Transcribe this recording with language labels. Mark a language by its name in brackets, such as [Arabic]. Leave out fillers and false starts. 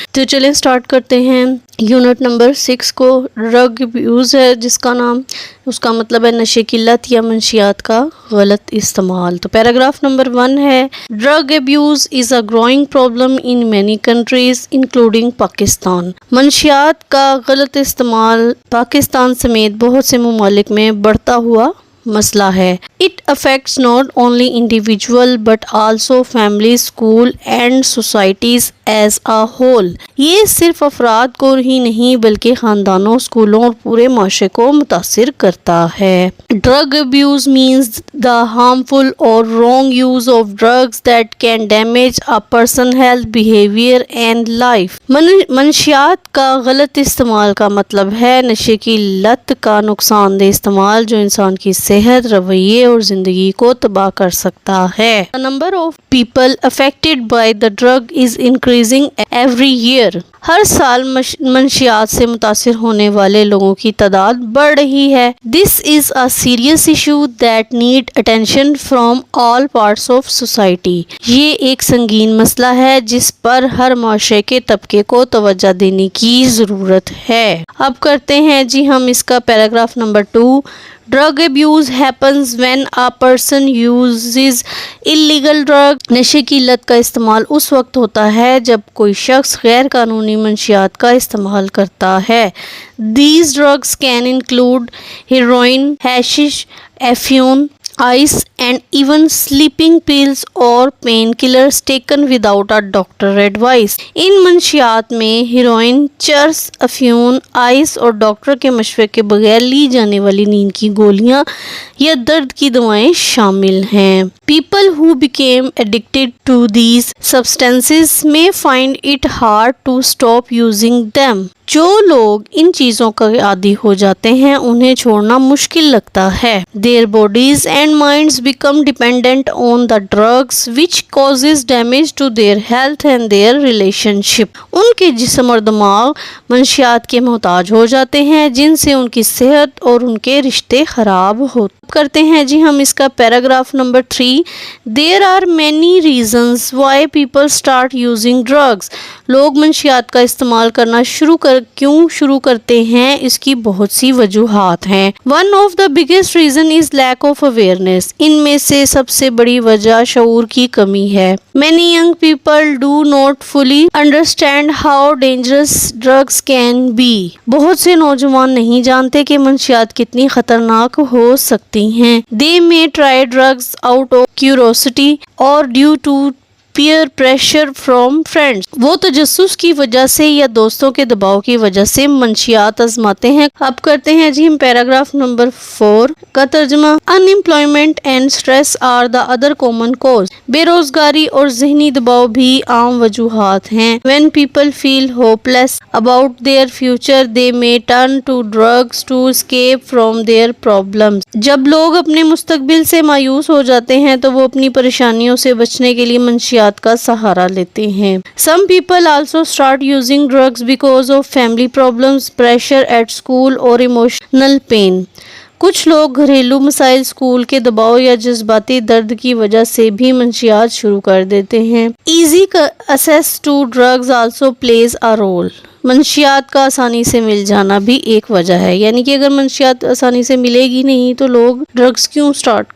[Urdu] تو چلیں سٹارٹ کرتے ہیں. یونٹ نمبر 6 کو ڈرگ ابیوز ہے جس کا نام، اس کا مطلب ہے نشے کی لت یا منشیات کا غلط استعمال. تو پیراگراف نمبر 1 ہے [English] Drug abuse is a growing problem in many countries including Pakistan. [Urdu] منشیات کا غلط استعمال پاکستان سمیت بہت سے ممالک میں بڑھتا ہوا مسئلہ ہے. [English] It affects not only individual but also families, school and societies as a whole. [Urdu] یہ صرف افراد کو ہی نہیں بلکہ خاندانوں، اسکولوں اور پورے معاشرے کو متاثر کرتا ہے. [English] Drug abuse means the harmful or wrong use of drugs that can damage a person's health, behavior and life. [Urdu] منشیات کا غلط استعمال کا مطلب ہے نشے کی لت کا نقصان دہ استعمال جو انسان کی صحت، رویے اور زندگی کو تباہ کر سکتا ہے. [English] The number of people affected by the drug is increasing every year. [Urdu] ہر سال منشیات سے متاثر ہونے والے لوگوں کی تعداد بڑھ رہی ہے. [English] This is a serious issue that need attention from all parts of society. [Urdu] یہ ایک سنگین مسئلہ ہے جس پر ہر معاشرے کے طبقے کو توجہ دینے کی ضرورت ہے. اب کرتے ہیں جی ہم اس کا paragraph number 2. [English] Drug abuse happens when a person uses illegal drug. [Urdu] نشے کی لت کا استعمال اس وقت ہوتا ہے جب کوئی شخص غیر قانونی منشیات کا استعمال کرتا ہے. [English] These drugs can include heroin, hashish, affion, ice and even sleeping pills or painkillers taken without a doctor advice. [Urdu] ان منشیات میں ہیروئن، چرس، افیون، آئس اور ڈاکٹر کے مشورے کے بغیر لی جانے والی نیند کی گولیاں یا درد کی دوائیں شامل ہیں. [English] People who became addicted to these substances may find it hard to stop using them. [Urdu] جو لوگ ان چیزوں کا عادی ہو جاتے ہیں انہیں چھوڑنا مشکل لگتا ہے. [English] Their bodies and minds become dependent on the drugs which causes damage to their health and their relationship. [Urdu] ان کے جسم اور دماغ منشیات کے محتاج ہو جاتے ہیں جن سے ان کی صحت اور ان کے رشتے خراب ہوتے. کرتے ہیں جی ہم اس کا paragraph number 3. [English] There are many reasons why people start using drugs. [Urdu] لوگ منشیات کا استعمال کرنا کیوں شروع کرتے ہیں، اس کی بہت سی وجوہات ہیں. [English] One of the biggest reason is lack of awareness. [Urdu] ان میں سے سب سے بڑی وجہ شعور کی کمی ہے. [English] Many young people do not fully understand how dangerous drugs can be. [Urdu] بہت سے نوجوان نہیں جانتے کہ منشیات کتنی خطرناک ہو سکتی ہیں. [English] They may try drugs out of curiosity or due to peer pressure from friends. [Urdu] وہ تجسس کی وجہ سے یا دوستوں کے دباؤ کی وجہ سے منشیات آزماتے ہیں. اب کرتے ہیں جی ہم پیراگراف نمبر 4 کا ترجمہ. [English] Unemployment and stress are the other common cause. [Urdu] بے روزگاری اور ذہنی دباؤ بھی عام وجوہات ہیں. [English] When people feel hopeless about their future, they may turn to drugs to escape from their problems. [Urdu] جب لوگ اپنے مستقبل سے مایوس ہو جاتے ہیں تو وہ اپنی پریشانیوں سے بچنے کے لیے منشیات کا سہارا لیتے ہیں. [English] Some people also start using drugs because of family problems, pressure at school or emotional pain. [Urdu] کچھ لوگ گھریلو مسائل، اسکول کے دباؤ یا جذباتی درد کی وجہ سے بھی منشیات شروع کر دیتے ہیں. [English] Easy access to drugs also plays a role. [Urdu] منشیات کا آسانی سے مل جانا بھی ایک وجہ ہے. یعنی کہ اگر منشیات آسانی سے ملے گی نہیں تو لوگ ڈرگس کیوں سٹارٹ